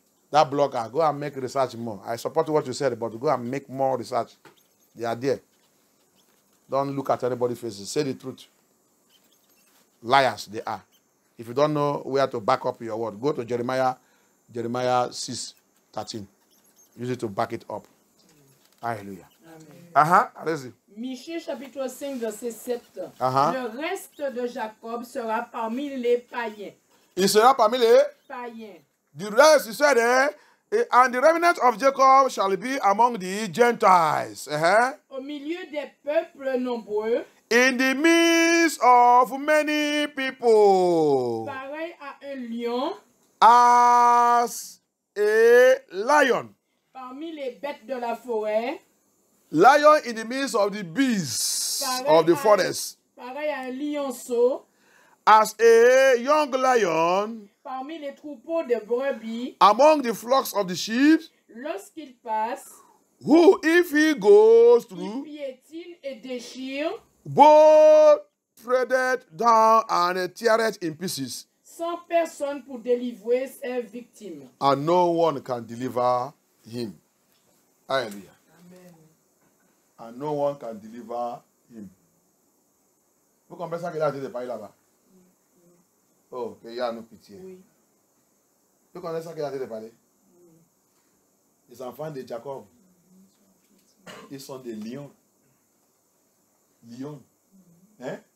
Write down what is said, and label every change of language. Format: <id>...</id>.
<en>That blogger, go and make research more. I support what you said, but go and make more research. They are there. Don't look at anybody's faces. Say the truth. Liars, they are. If you don't know where to back up your word, go to Jeremiah 6:13. Use it to back it up. Hallelujah.</en> <fr>Allez-y. Michée chapitre 5 verset 7. Le reste de Jacob sera parmi les païens. Il sera parmi les païens.</fr> <en>The rest, he said, and the remnant of Jacob shall be among the Gentiles.</en> <fr>Au milieu des peuples nombreux.</fr> <en>In the midst of many people.</en> <fr>Pareil à un lion.</fr> <en>As a lion.</en> <fr>Parmi les bêtes de la forêt.</fr> <en>Lion in the midst of the beasts of the forest.</en> <fr>Pareil à un lionceau.</fr> <en>As a young lion.</en> <fr>Parmi les troupeaux de brebis.</fr> <en>Among the flocks of the sheep.</en> <fr>Lorsqu'il passe.</fr> <en>Who, if he goes through.</en> <fr>Il piétine et déchire.</fr> <en>Both treaded down and teared in pieces.</en> <fr>Sans personne pour délivrer ses victimes.</fr> <en>And no one can deliver him. Hallelujah. Amen. And no one can deliver him.</en> <fr>Vous comprenez ça qu'il a été de parler là-bas? Oh, qu'il y a nos pitié. Oui. Vous connaissez ça qu'il a été de parler? Les enfants de Jacob, ils sont des lions. Lions. Hein?</fr>